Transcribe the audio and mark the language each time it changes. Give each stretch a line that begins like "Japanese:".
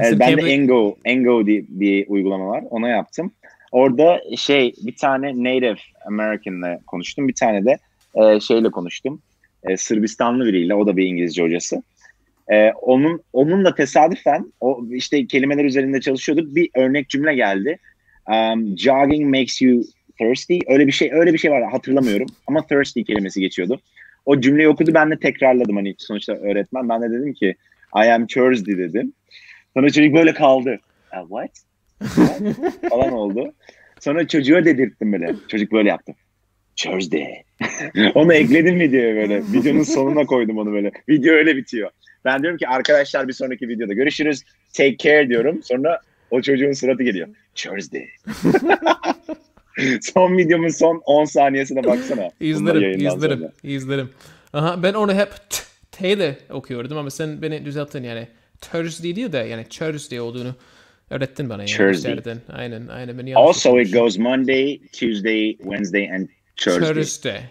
Turkish: Evet, ben de Engo diye bir uygulama var. Ona yaptım. Orada bir tane Native American'la konuştum. Bir tane de şeyle konuştum. Sırbistanlı biriyle. O da bir İngilizce hocası. Onunla tesadüfen o işte kelimeler üzerinde çalışıyorduk. Bir örnek cümle geldi.
English: Jogging makes you thirsty.
Turkish: Öyle bir şey var, hatırlamıyorum. Ama thirsty kelimesi geçiyordu. O cümleyi okudu, ben de tekrarladım, hani sonuçta öğretmen. Ben de dedim ki
English: I am Thursday
Turkish: dedim. Sonra çocuk böyle kaldı.
English: What?
Turkish: falan oldu. Sonra çocuğa dedirttim böyle. Çocuk böyle yaptı. Thursday. Onu ekledim videoya böyle. Videonun sonuna koydum onu böyle. Video öyle bitiyor. Ben diyorum ki arkadaşlar bir sonraki videoda görüşürüz.
English: Take care
Turkish: diyorum. Sonra o çocuğun suratı geliyor. Thursday. Son videomun son 10 saniyesine baksana. İzlerim. Aha, ben onu hep T'yle okuyordum ama sen beni düzelttin yani. Thursday değil de yani Thursday olduğunu öğrettin bana. Yani.
English: Thursday.
Turkish: Aynen. Beni
English: Also it goes Monday, Tuesday, Wednesday and Thursday.